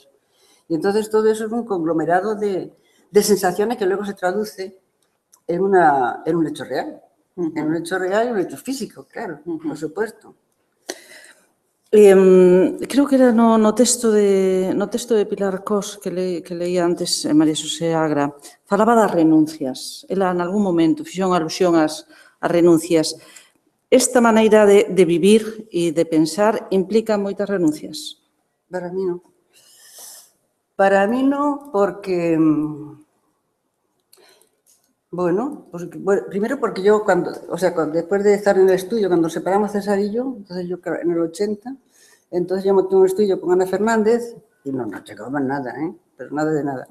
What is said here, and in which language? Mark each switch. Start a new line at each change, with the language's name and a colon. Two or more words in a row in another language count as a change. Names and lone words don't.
Spanish: Y entonces todo eso es un conglomerado de sensaciones que luego se traduce en un hecho real. En un hecho real y un hecho físico, claro, por supuesto.
Galician: Creo que era no texto de Pilar Cos que leía antes María Xosé Agra, falaba das renuncias. Ela, en algún momento, fixo unha alusión ás renuncias. Esta maneira de vivir e de pensar implica moitas renuncias?
Spanish: Para mí no. Para mí no, porque... Bueno, primero porque yo después de estar en el estudio, cuando separamos César y yo, entonces yo en el 80, entonces yo monté un estudio con Ana Fernández y no llegábamos nada, pero nada de nada.